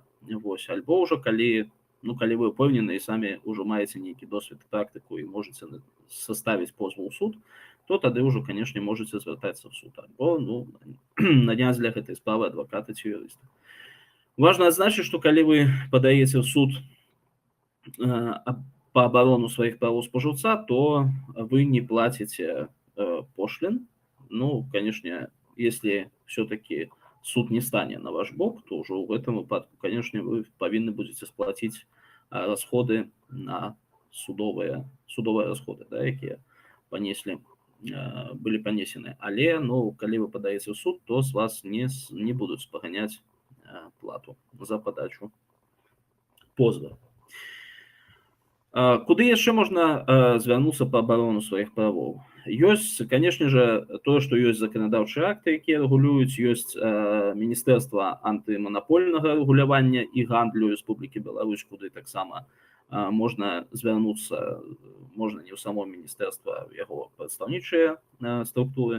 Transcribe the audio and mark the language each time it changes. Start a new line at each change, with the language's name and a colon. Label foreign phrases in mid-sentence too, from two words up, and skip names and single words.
Belarusian: Вось, альбо ўжо калі вы упэўнены і самі ўжо маеце нейкі досвед, практыку і можаце составіць позву ў суд, то тады ўжо, канешне, можаце звяртацца в суд, альбо наняць для гэтай справы адваката ці юрыста. Важна адзначыць, што калі вы падаеце ў суд па абарону сваіх правоў спажыўца, то вы не плаціце пошлін. Канешне,
Russian: если все-таки суд не станет на ваш бок, то уже в этом выпадку, конечно, вы повинны будете сплатить расходы на судовые расходы, да, якія были понесены. Але, калі вы подаете в суд, то с вас не будут спаганяць плату за подачу позва.
Belarusian: Куды яшчэ можна звярнуцца па абарону сваіх правоў? Ёсць,
Russian: конечно же,
Belarusian: тое, што ёсць заканадаўчыя акты, якія рэгулююць, ёсць Міністэрства антыманапольнага рэгулявання і гандлю Рэспублікі Беларусь, куды таксама можна звярнуцца, можна не ў само міністэрства, яго прадстаўнічыя структуры.